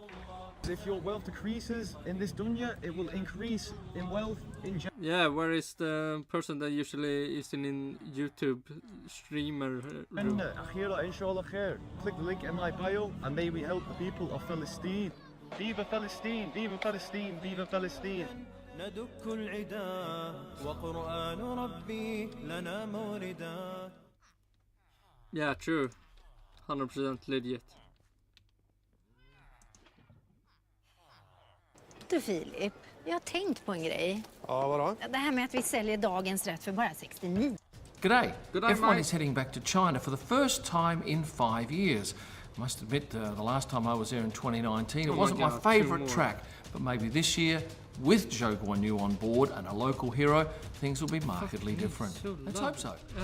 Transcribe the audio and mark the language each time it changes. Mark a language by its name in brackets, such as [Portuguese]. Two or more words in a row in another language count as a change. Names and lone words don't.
[English] If your wealth decreases in this dunya, it will increase in wealth in general. Yeah, where is the person that usually is in YouTube streamer room? [Arabic] آخرة، إن شاء الله خير. [English] Click the link in my bio and may we help the people of Palestine. Viva Palestine, Viva Palestine, Viva Palestine. [Arabic] ندك العدا وقرآن ربي لنا موردا. [English] Yeah, true. 100% legit. [Swedish] Du Filip, jag har tänkt på en grej. Ja, vadå? Det här med att vi säljer dagens rätt för bara 69. [English] G'day. G'day, F1 mate. is heading back to China for the first time in 5 years. I must admit, the last time I was there in 2019, it wasn't my favourite track. But maybe this year, with Zhou Guanyu on board and a local hero, things will be markedly different. Let's hope so.